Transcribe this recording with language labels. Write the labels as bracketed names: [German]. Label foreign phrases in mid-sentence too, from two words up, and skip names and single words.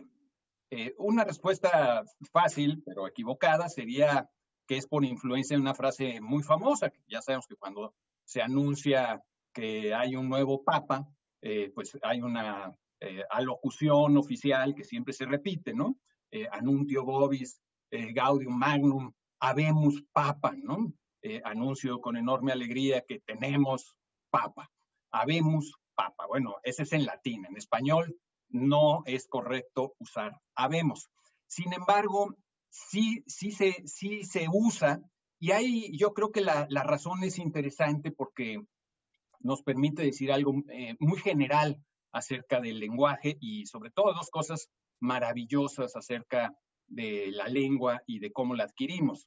[Spanish] Una respuesta fácil, pero equivocada, sería que es por influencia de una frase muy famosa, que ya sabemos que cuando se anuncia que hay un nuevo papa, pues hay una alocución oficial que siempre se repite, ¿no? [Latin] Anuntio vobis, gaudium magnum, habemus papa, [Spanish] ¿no? Anuncio con enorme alegría que tenemos papa. [Latin] Habemus papa. [Spanish] Bueno, ese es en latín. En español no es correcto usar habemos. Sin embargo, sí se usa, y ahí yo creo que la razón es interesante porque nos permite decir algo muy general acerca del lenguaje y sobre todo dos cosas maravillosas acerca de la lengua y de cómo la adquirimos.